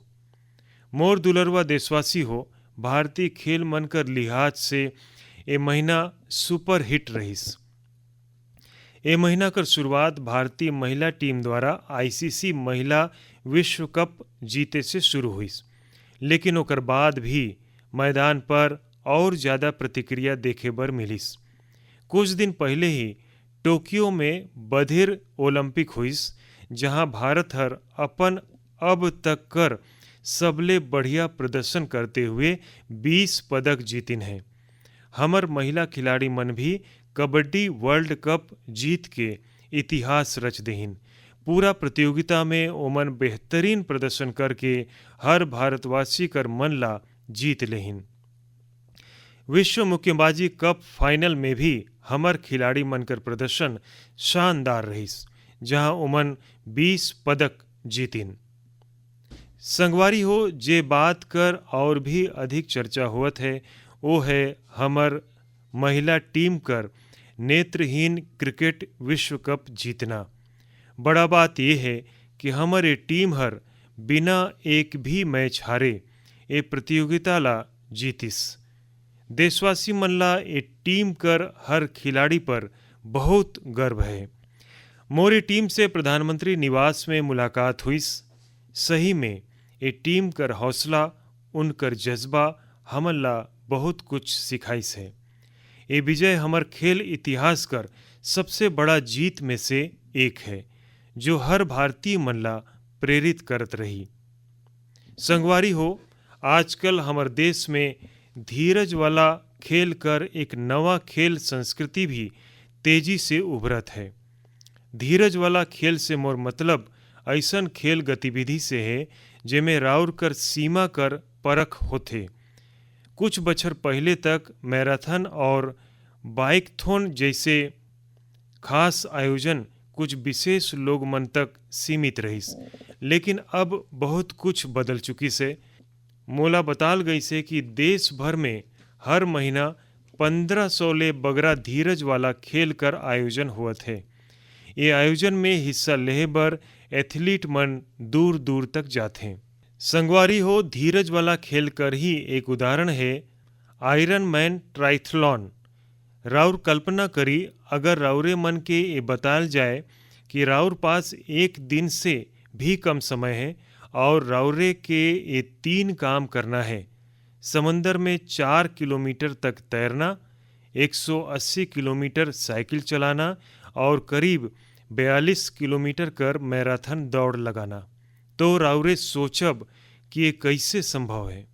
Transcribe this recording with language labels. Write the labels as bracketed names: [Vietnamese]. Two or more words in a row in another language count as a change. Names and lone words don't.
[Chhattisgarhi] मोर दुलरवा देशवासी हो, भारतीय खेल मन कर लिहाज से ए महीना सुपर हिट रहीस। ए महीना कर शुरुआत भारतीय महिला टीम द्वारा आईसीसी महिला विश्व कप जीते से शुरू हुई, लेकिन ओकर बाद भी मैदान पर और ज़्यादा प्रतिक्रिया देखे बर मिलिस। कुछ दिन पहले ही टोक्यो में बधिर ओलंपिक हुईस, जहां भारत हर अपन अब तक कर सबले बढ़िया प्रदर्शन करते हुए 20 पदक जीतिन हैं। हमर महिला खिलाड़ी मन भी कबड्डी वर्ल्ड कप जीत के इतिहास रच देहिन। पूरा प्रतियोगिता में ओमन बेहतरीन प्रदर्शन करके हर भारतवासी कर मन ला जीत लेहिन। विश्व मुक्केबाजी कप फाइनल में भी हमर खिलाड़ी मन कर प्रदर्शन शानदार रहीस, जहां ओमन 20 पदक जीतिन। संगवारी हो, जे बात कर और भी अधिक चर्चा होत है वो है हमर महिला टीम कर नेत्रहीन क्रिकेट विश्व कप जीतना। बड़ा बात यह है कि हमर ये टीम हर बिना एक भी मैच हारे ये प्रतियोगिता ला जीतिस। देशवासी मन ला ये टीम कर हर खिलाड़ी पर बहुत गर्व है। मोरी टीम से प्रधानमंत्री निवास में मुलाकात हुई। सही में ये टीम कर हौसला, उनकर जज्बा हमन ला बहुत कुछ सिखाइस है। ये विजय हमर खेल इतिहास कर सबसे बड़ा जीत में से एक है, जो हर भारतीय मन ला प्रेरित करत रही। संगवारी हो, आजकल हमर देश में धीरज वाला खेल कर एक नवा खेल संस्कृति भी तेजी से उभरत है। धीरज वाला खेल से मोर मतलब ऐसन खेल गतिविधि से है जेमे राउर कर सीमा कर परख होथे। कुछ बछर पहले तक मैराथन और बाइकथॉन जैसे खास आयोजन कुछ विशेष लोग मन तक सीमित रहीस, लेकिन अब बहुत कुछ बदल चुकी से। मोला बताल गई से कि देश भर में हर महीना 1500 ले बगरा धीरज वाला खेल कर आयोजन हुआ है। ये आयोजन में हिस्सा लेहे बर एथलीट मन दूर दूर तक जाते हैं। संगवारी हो, धीरज वाला खेल कर ही एक उदाहरण है आयरन मैन ट्राइथलॉन। राउर कल्पना करी, अगर राउरे मन के ये बताल जाए कि राउर पास एक दिन से भी कम समय है और राउरे के ये 3 काम करना है। समंदर में 4 किलोमीटर तक तैरना, 180 किलोमीटर साइकिल चलाना और करीब 42 किलोमीटर कर मैराथन दौड़ लगाना, तो राउरे सोचब कि ये कैसे संभव है।